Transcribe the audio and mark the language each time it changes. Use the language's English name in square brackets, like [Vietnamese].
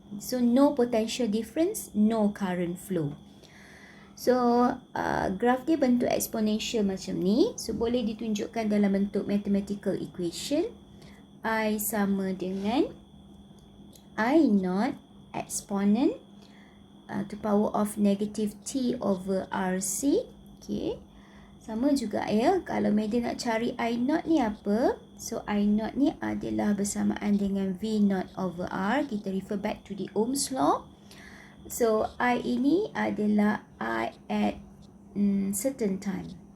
[English] So no potential difference, no current flow. [Malay] So graf dia bentuk exponential macam ni. So boleh ditunjukkan dalam bentuk mathematical equation. [English] I [Malay] sama dengan [English] I0 exponent to power of negative T over RC. Okay. [Malay] Sama juga ya, kalau Madam nak cari I0 ni apa? So I0 ni adalah bersamaan dengan V0 over R. [English] Kita refer back to the Ohm's law. So I [Malay] ini adalah [English] I at certain time.